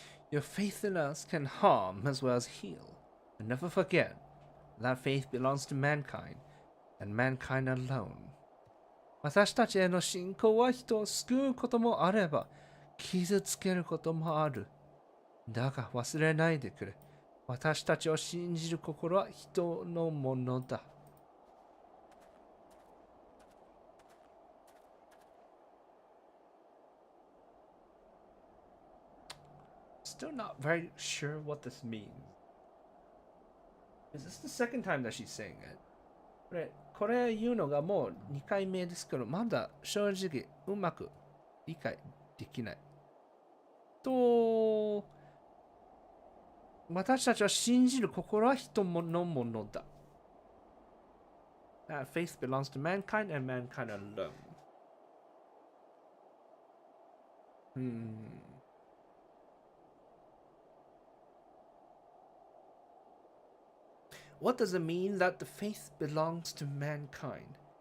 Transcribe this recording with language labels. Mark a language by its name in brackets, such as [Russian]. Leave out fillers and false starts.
[English] Your faith in us can harm as well as heal. And never forget, that faith belongs to mankind, and mankind alone. [Japanese] 私たちへの信仰は人を救うこともあれば、傷つけることもある。だが忘れないでくれ。私たちを信じる心は人のものだ。 [English] Still not very sure what this means. Is this the second time that she's saying it? [Japanese] これ言うのがもう2回目ですけど、まだ正直うまく理解できない。と、私たちは信じる心は人のものだ。 [English] Faith belongs to mankind and mankind alone. What does it mean that the faith belongs to mankind?